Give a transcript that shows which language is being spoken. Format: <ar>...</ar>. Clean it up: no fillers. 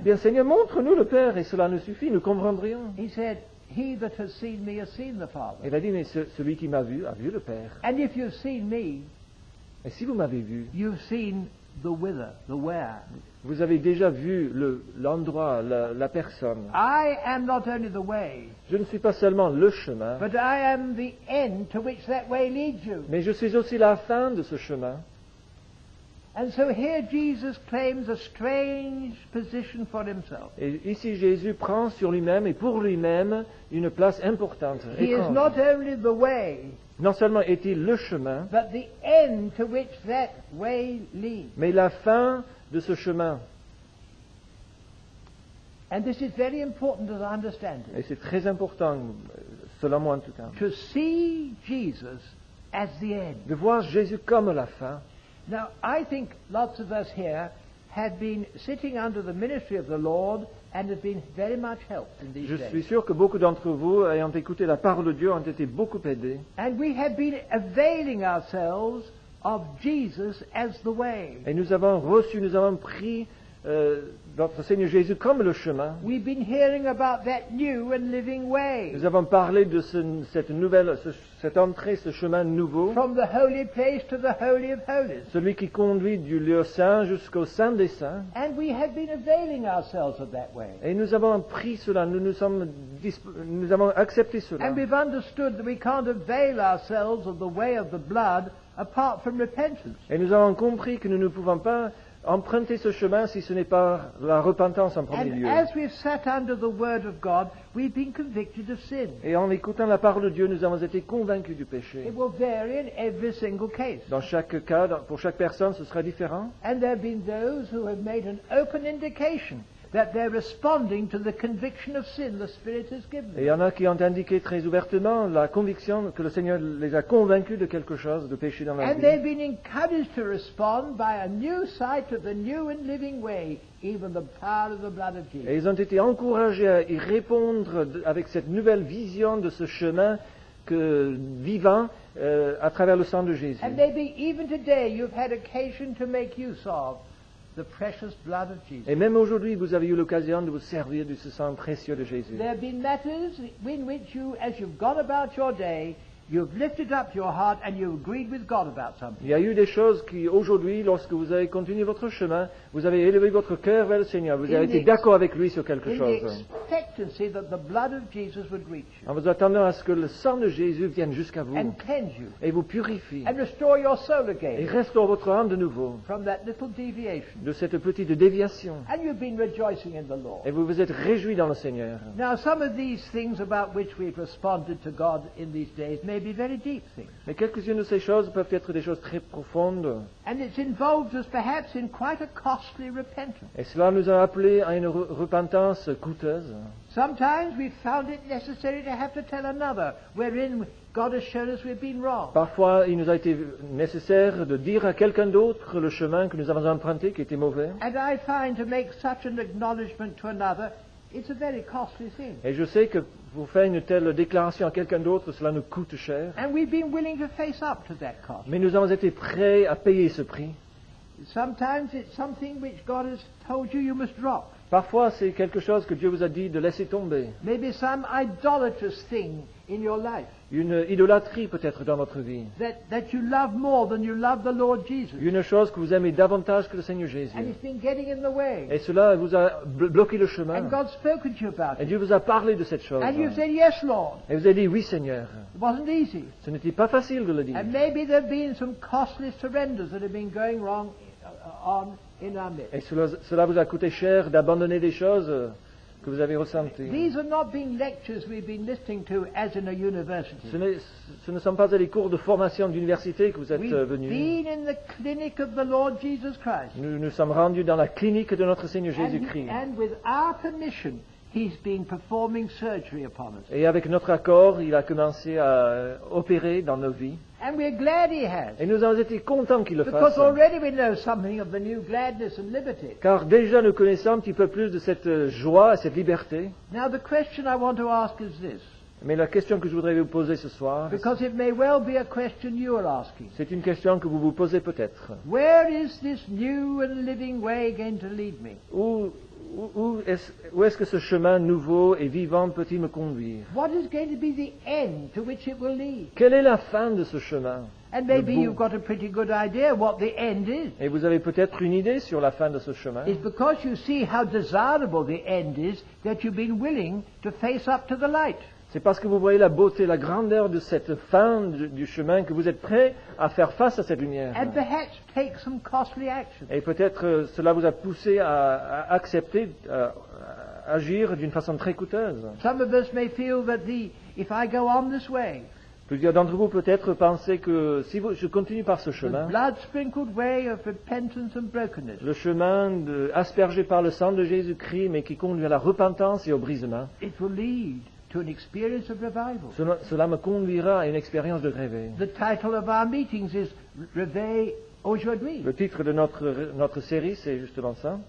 <fr>Bien, Seigneur, montre-nous le Père, et cela nous suffit, nous comprendrions.</fr> <en>He said, "He that has seen me has seen the Father.</en> <fr>Il a dit, mais celui qui m'a vu a vu le Père.</fr> <en>And if you've seen me,</en> <fr>Et si vous m'avez vu,</fr> <en>you've seen the whither, the where.</en> <fr>vous avez déjà vu l'endroit, la personne.</fr> <en>I am not only the way,</en> <fr>Je ne suis pas seulement le chemin,</fr> <en>but I am the end to which that way leads you."</en> <fr>mais je suis aussi la fin de ce chemin.</fr> <en>And so here Jesus claims a strange position for himself.</en> <fr>Et ici, Jésus prend sur lui-même et pour lui-même une place importante.</fr> <en>He is</en> <fr>étrange.</fr> <en>not only the way,</en> <fr>Non seulement est-il le chemin,</fr> <en>but the end to which that way leads.</en> <fr>mais la fin de ce chemin.</fr> <en>And this is very important to understand</en> <fr>Et</fr> <en>it.</en> <fr>c'est très important, selon moi en tout cas,</fr> <en>To see Jesus as the end.</en> <fr>de voir Jésus comme la fin.</fr> <en>Now, I think lots of us here have been sitting under the ministry of the Lord and have been very much helped in these</en> <fr>Je suis</fr> <en>days.</en> <fr>sûr que beaucoup d'entre vous, ayant écouté la parole de Dieu, ont été beaucoup aidés.</fr> <en>And we have been availing ourselves of Jesus as the way.</en> <fr>Et nous avons pris notre Seigneur Jésus comme le chemin.</fr> <en>We've been hearing about that new and living way.</en> <fr>Nous avons parlé de cette entrée, ce chemin nouveau,</fr> <en>From the holy place to the holy of holies.</en> <fr>celui qui conduit du lieu saint jusqu'au saint des saints.</fr> <en>And we have been availing ourselves of that way.</en> <fr>Et nous avons pris cela, nous avons accepté cela.</fr> <en>And we've understood that we can't avail ourselves of the way of the blood apart from repentance.</en> <fr>Et nous avons compris que nous ne pouvons pas emprunter ce chemin si ce n'est pas la repentance en premier</fr> <en>And</en> <fr>lieu.</fr> <en>as we've sat under the word of God, we've been convicted of sin.</en> <fr>Et en écoutant la parole de Dieu, nous avons été convaincus du péché.</fr> <en>It will vary in every single case.</en> <fr>Dans chaque cas, pour chaque personne, ce sera différent.</fr> <en>And there have been those who have made an open indication that they're responding to the conviction of sin the Spirit has given</en> <fr>Et il</fr> <en>them.</en> <fr>y en a qui ont indiqué très ouvertement la conviction que le Seigneur les a convaincus de quelque chose, de péché dans leur</fr> <en>And they've</en> <fr>vie.</fr> <en>been encouraged to respond by a new sight of the new and living way, even the power of the blood of Jesus.</en> <fr>Et ils ont été encouragés à y répondre avec cette nouvelle vision de ce chemin vivant à travers le sang de Jésus.</fr> <en>And maybe even today you've had occasion to make use of the precious blood of Jesus.</en> <fr>Et même aujourd'hui, vous avez eu l'occasion de vous servir de ce sang précieux de Jésus.</fr> <en>There have been matters in which you, as you've gone about your day, you've lifted up your heart and you agreed with God about something.</en> <fr>Il y a eu des choses qui, aujourd'hui, lorsque vous avez continué votre chemin, vous avez élevé votre cœur vers le Seigneur, vous avez été d'accord avec lui sur quelque</fr> <en>In the</en> <fr>chose.</fr> <en>expectancy that the blood of Jesus would reach you</en> <fr>En vous attendant à ce que le sang de Jésus vienne jusqu'à vous</fr> <en>and cleanse you</en> <fr>et vous purifie</fr> <en>and restore your soul</en> <fr>et</fr> <en>again</en> <fr>restaure votre âme de nouveau</fr> <en>from that little deviation.</en> <fr>de cette petite déviation.</fr> <en>And you've been rejoicing in the Lord.</en> <fr>Et vous vous êtes réjouis dans le Seigneur.</fr> <en>Now, some of these things about which we've responded to God in these days may be very deep things.</en> <fr>Mais quelques-unes de ces choses peuvent être des choses très profondes.</fr> <en>And it's involved us perhaps in quite a costly repentance.</en> <fr>Et cela nous a appelés à une repentance coûteuse.</fr> <en>Sometimes we've found it necessary to have to tell another wherein God has shown us we've been wrong.</en> <fr>Parfois, il nous a été nécessaire de dire à quelqu'un d'autre le chemin que nous avons emprunté qui était mauvais.</fr> <en>And I find to make such an acknowledgement to another, it's a very costly thing.</en> <fr>Et je sais que pour faire une telle déclaration à quelqu'un d'autre, cela nous coûte cher.</fr> <en>And we've been willing to face up to that cost.</en> <fr>Mais nous avons été prêts à payer ce prix.</fr> <en>Sometimes it's something which God has told you you must drop.</en> <fr>Parfois, c'est quelque chose que Dieu vous a dit de laisser tomber.</fr> <en>Maybe some idolatrous thing in your life</en> <fr>Une idolâtrie peut-être dans votre vie.</fr> <en>that you love more than you love the Lord Jesus.</en> <fr>Une chose que vous aimez davantage que le Seigneur Jésus.</fr> <en>And it's been getting in the way.</en> <fr>Et cela vous a bloqué le chemin.</fr> <en>And God's spoken to you about</en> <fr>Et</fr> <en>it.</en> <fr>Dieu vous a parlé de cette chose.</fr> <en>And you've said, yes, Lord.</en> <fr>Et vous avez dit oui, Seigneur.</fr> <en>It wasn't easy.</en> <fr>Ce n'était pas facile de le dire.</fr> <en>And maybe there have been some costly surrenders that have been going wrong on in our midst.</en> <fr>Et cela vous a coûté cher d'abandonner des choses que vous avez ressenties.</fr> <en>These are not being lectures we've been listening to as in a university.</en> <fr>Ce ne sont pas des cours de formation d'université que vous êtes</fr> <en>We've</en> <fr>venus.</fr> <en>been in the clinic of the Lord Jesus Christ.</en> <fr>Nous nous sommes rendus dans la clinique de notre Seigneur Jésus-Christ.</fr> <en>And with our permission, He's been performing surgery upon us.</en> <fr>Et avec notre accord, il a commencé à opérer dans nos vies.</fr> <en>And we're glad He has.</en> <fr>Et nous avons été contents qu'il le</fr> <en>Because</en> <fr>fasse.</fr> <en>already we know something of the new gladness and liberty.</en> <fr>Car déjà nous connaissons un petit peu plus de cette joie et cette liberté.</fr> <en>Now the question I want to ask is this,</en> <fr>Mais la question que je voudrais vous poser ce soir,</fr> <en>because it may well be a question you are asking.</en> <fr>c'est une question que vous vous posez peut-être.</fr> <en>Where is this new and living way going to lead me?</en> <fr>Où est-ce que ce chemin nouveau et vivant peut-il me conduire?</fr> <en>What is going to be the end to which it will lead?</en> <fr>Quelle est la fin de ce chemin?</fr> <en>And maybe</en> <fr>Le bout.</fr> <en>you've got a pretty good idea what the end is.</en> <fr>Et vous avez peut-être une idée sur la fin de ce chemin.</fr> <en>It's because you see how desirable the end is that you've been willing to face up to the light.</en> <fr>C'est parce que vous voyez la beauté, la grandeur de cette fin du chemin que vous êtes prêt à faire face à cette lumière.</fr> <en>And perhaps take some costly action.</en> <fr>Et peut-être cela vous a poussé à accepter, à agir d'une façon très coûteuse.</fr> <en>Some of us may feel that if I go on this way,</en> <fr>Plusieurs d'entre vous peut-être pensaient que si je continue par ce</fr> <en>the</en> <fr>chemin,</fr> <en>blood-sprinkled way of repentance and brokenness,</en> <fr>le chemin aspergé par le sang de Jésus-Christ, mais qui conduit à la repentance et au brisement,</fr> <en>it will lead to an experience of revival.</en> <fr>cela me conduira à une expérience de réveil.</fr> <en>The title of our meetings is</en> <fr>Réveil aujourd'hui. Le titre de notre série, c'est justement ça.</fr>